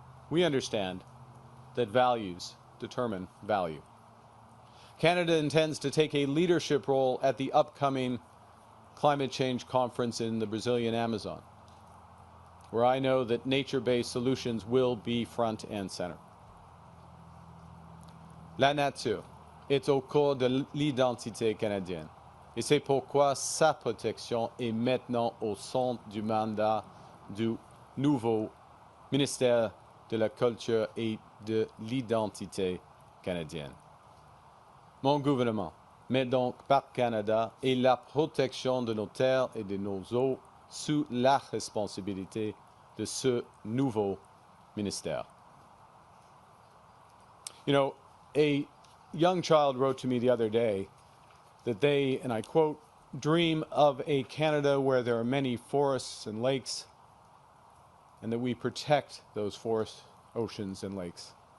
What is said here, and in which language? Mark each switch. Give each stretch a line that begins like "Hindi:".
English: We understand that values determine value. Canada intends to take a leadership role at the upcoming climate change conference in the Brazilian Amazon, where I know that nature-based solutions will be front and center.
French: La nature est au cœur de l'identité canadienne et c'est pourquoi sa protection est maintenant au centre du mandat du nouveau ministère de la Culture et de l'Identité canadienne. Mon gouvernement met donc Parc Canada et la protection de nos terres et de nos eaux sous la responsabilité de ce nouveau ministère.
English: You know, a young child wrote to me the other day that they, and I quote, dream of a Canada where there are many forests and lakes and that we protect those forests, oceans, and lakes.